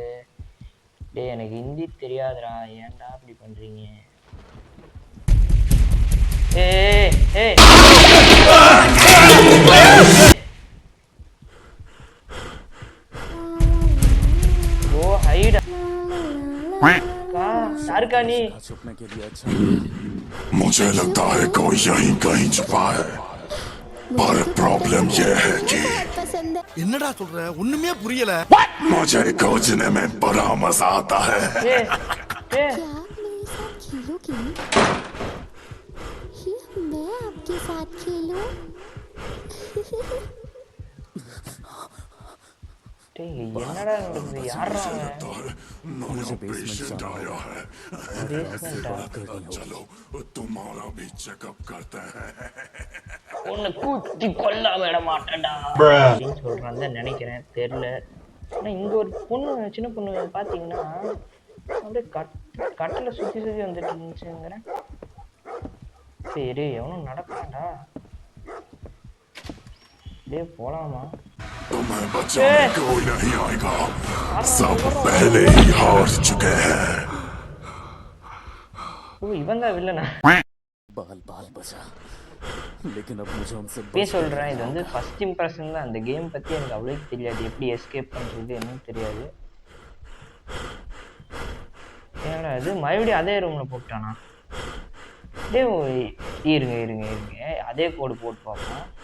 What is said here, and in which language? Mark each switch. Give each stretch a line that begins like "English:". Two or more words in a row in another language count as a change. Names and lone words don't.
Tamil: டே எனக்கு ஹிந்தி தெரியாதுடா, ஏன்டா அப்படி பண்ணுறீங்க? ஓ ஹைடா सारका नहीं।
Hindi: छुपने के लिए अच्छा मुझे लगता है कोई यहीं कहीं छुपा है, पर प्रॉब्लम ये है कि
Tamil: என்னடா சொல்ற ஒண்ணுமே புரியல।
Hindi: मुझे खोजने में बड़ा मजा आता है। क्या आप मेरे साथ खेलोगे? या मैं आपके साथ खेलूं?
Tamil: என்னடா நடக்குது? யாரா
Hindi: नया पेशेंट आया है, चलो तुम्हारा भी चेकअप करते हैं।
Tamil: உன்னை கூட்டி கொல்லாம விட மாட்டேன்டா அப்படின்னு சொல்றான் தான் நினைக்கிறேன், தெரியல. ஆனா இங்க ஒரு பொண்ணு, சின்ன பொண்ணு பாத்தீங்கன்னா அப்படியே கட்டில சுத்தி வந்துட்டு இருந்துச்சுங்கிறேன். சரி எவனும் நடக்காண்டா, அப்படியே போலாமா?
Hindi: तुम्हें बचाने कोई नहीं आएगा, सब पहले ही हार चुके हैं।
Tamil: ஓ இவன் தான் வில்லனா?
Hindi: बाल बाल बचा, लेकिन अब मुझे उनसे
Tamil: இப்பயே சொல்றேன், இது வந்து
English: first impression
Tamil: தான். அந்த கேம் பத்தி எனக்கு அவ்வளவு தெரியாது, எப்படி எஸ்கேப் பண்றது என்னன்னு தெரியாது. என்னடா இது மறுபடியும் அதே ரூம்ல போட்டானா? இருங்க அதே கோடு போட்டு பார்ப்போம்.